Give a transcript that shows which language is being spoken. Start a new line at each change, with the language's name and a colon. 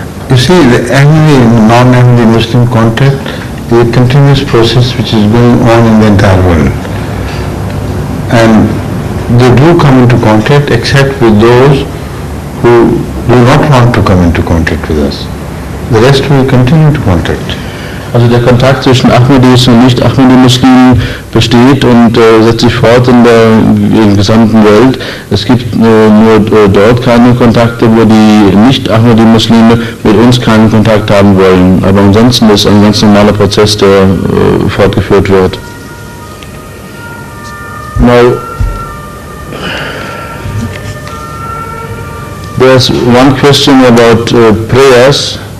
English: You see, the Ahmadi and non-Ahmadi Muslim contact is a continuous process which is going on in the entire world. And they do come into contact except with those who do not want to come into contact with us. The rest will continue to contact.
German: Also der Kontakt zwischen Ahmadis und Nicht-Ahmadi-Muslimen besteht und setzt sich fort in der gesamten Welt. Es gibt nur dort keine Kontakte, wo die Nicht-Ahmadi-Muslime mit uns keinen Kontakt haben wollen. Aber ansonsten ist ein ganz normaler Prozess, der fortgeführt wird.
English: Now, there's one question about prayers.